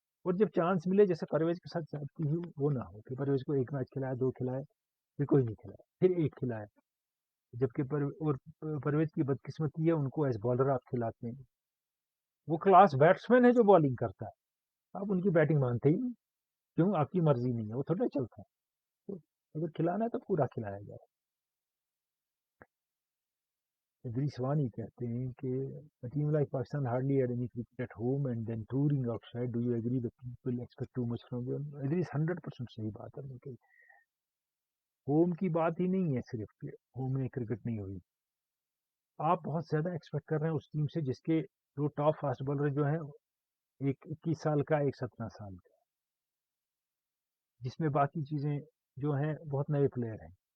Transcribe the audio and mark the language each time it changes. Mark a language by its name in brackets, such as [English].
[Urdu] اور جب چانس ملے، جیسے پرویز کے ساتھ چاہتی ہوں، وہ نہ ہو کہ پرویز کو ایک میچ کھلائے، 2 کھلائے، پھر کوئی نہیں کھلائے، پھر ایک کھلائے. جبکہ اور پرویز کی بدقسمتی ہے، ان کو ایز بالر آپ کھلاتے ہیں. وہ کلاس بیٹسمین ہے جو بالنگ کرتا ہے، آپ ان کی بیٹنگ مانتے ہی نہیں. کیوں؟ آپ کی مرضی نہیں ہے، وہ تھوڑا چلتا ہے. تو اگر کھلانا ہے تو پورا کھلایا جائے. [English] Idrees Wani [Urdu] کہتے ہیں کہ [English] Team like Pakistan hardly had any cricket at home and then touring outside. Do you agree that people expect too much from them? [Urdu] Idris 100% صحیح بات ہے. کہ ہوم کی بات ہی نہیں ہے صرف کہ ہوم میں کرکٹ نہیں ہوئی. آپ بہت زیادہ ایکسپیکٹ کر رہے ہیں اس ٹیم سے جس کے 2 ٹاپ فاسٹ بالر جو ہیں، ایک 21 سال کا، ایک 17 سال کا، جس میں باقی چیزیں جو ہیں بہت نئے پلیئر ہیں.